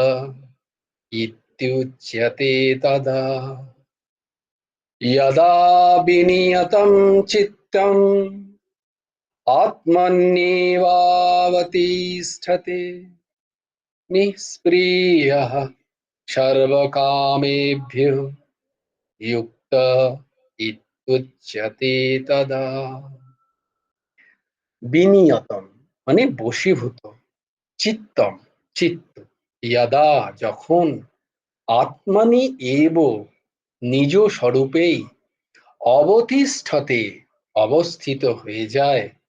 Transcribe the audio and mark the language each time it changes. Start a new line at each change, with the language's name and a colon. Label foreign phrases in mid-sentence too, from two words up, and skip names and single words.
Sanskrit: इत्युच्यते तदा यदा विनियतं चित्तम् आत्मन्येवावतिष्ठते निःस्पृहः सर्वकामेभ्यो युक्त इत्युच्यते तदा
Bangla: বিনিয়তম মানে বশীভূত, চিত্তম চিত্ত, ইয়াদা যখন, আত্মানি এব নিজ স্বরূপেই, অবতিষ্ঠতে অবস্থিত হয়ে যায়,